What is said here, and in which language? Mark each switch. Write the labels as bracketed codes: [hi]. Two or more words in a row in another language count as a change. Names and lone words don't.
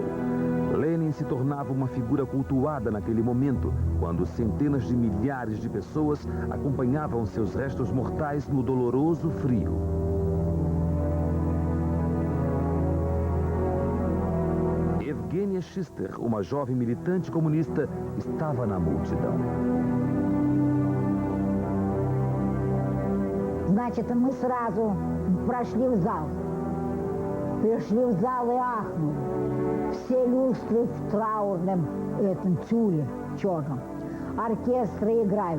[pt] Lenin se tornava uma figura cultuada naquele momento, quando centenas de milhares de pessoas acompanhavam seus restos mortais no doloroso frio. Evgenia Schister, uma jovem militante comunista, estava na multidão. [ru] Значит, мы сразу прошли в зал. Пришли в зал и ахнули. Все люстры в траурном этом тюле черном. Оркестры играют.